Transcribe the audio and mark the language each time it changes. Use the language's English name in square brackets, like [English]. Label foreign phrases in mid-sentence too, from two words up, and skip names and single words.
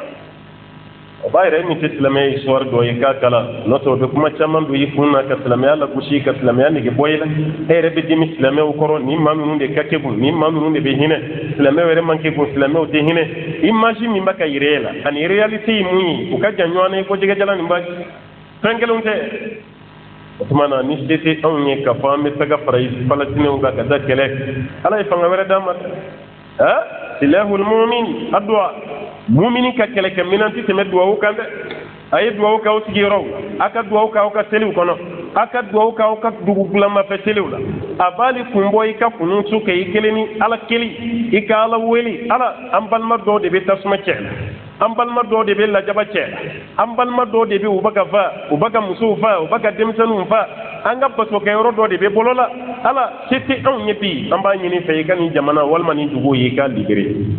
[Bambara] o b'a yɛrɛ min tɛ silamɛya histoire dɔ ye k'a kalan n'o tɛ o bɛ kuma caman don i kun na ka silamɛya lagosi ka silamɛya nege bɔ i la e yɛrɛ bɛ dimi silamɛw kɔrɔ ni maa ninnu de ka kɛ bon ni maa ninnu de bɛ hinɛ silamɛw yɛrɛ man kɛ bon silamɛw tɛ hinɛ image min bɛ ka yira e la ani réalité ye mun ye u ka jan ɲɔgɔn na i ko jɛgɛjalan nin baji fɛn kelenw tɛ o tuma na ni se tɛ anw ye k'a fɔ an bɛ taga fara Palestinɛw kan ka taa kɛlɛ ala ye fanga wɛrɛ d'an ma [Arabic] سلاح المؤمن الدعاء [Bambara] mumini ka kɛlɛkɛ minan tɛ tɛmɛ duwawu kan dɛ a ye duwawu k'aw sigiyɔrɔw a ka duwawu k'aw ka seliw kɔnɔ a ka duwawu k'aw ka dugu dilanmafɛ seliw la a b'ali kun bɔ i ka kunutu kɛ i kelen ni ala keli i ka ala wele ala an balima dɔw de bɛ tasuma cɛ la an balima dɔw de bɛ lajaba cɛ la an balima dɔw de bɛ u bɛ ka fa u bɛ ka musow fa u bɛ ka denmisɛnninw fa an ka basokɛyɔrɔ dɔ de bɛ bolo la ala se tɛ anw ye bi an b'a ɲini fɛ i ka nin jamana walima nin dugu ye i ka libéré